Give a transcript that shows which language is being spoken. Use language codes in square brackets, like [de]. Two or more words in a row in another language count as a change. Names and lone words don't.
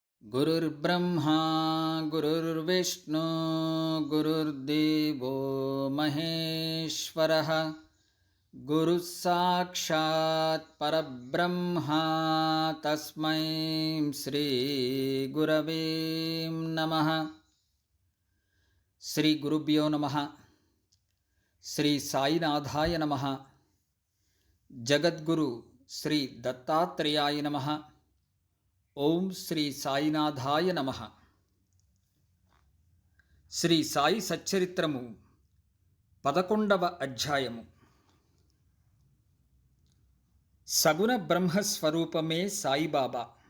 [sa] गुरुर्ब्रह्मा गुरुर्विष्णु गुरुर्देवो महेश्वरः गुरुः साक्षात् परब्रह्मा तस्मै श्री गुरवे नमः। श्री गुरुभ्यो नमः। श्री साईनाथाय नमः। जगद्गुरु श्री दत्तात्रेयाय नमः। ఓం శ్రీ సాయినాథాయ నమః. [te] శ్రీ సాయి సచ్చరిత్రము 11వ అధ్యాయము. సగుణ బ్రహ్మస్వరూపమే సాయిబాబా.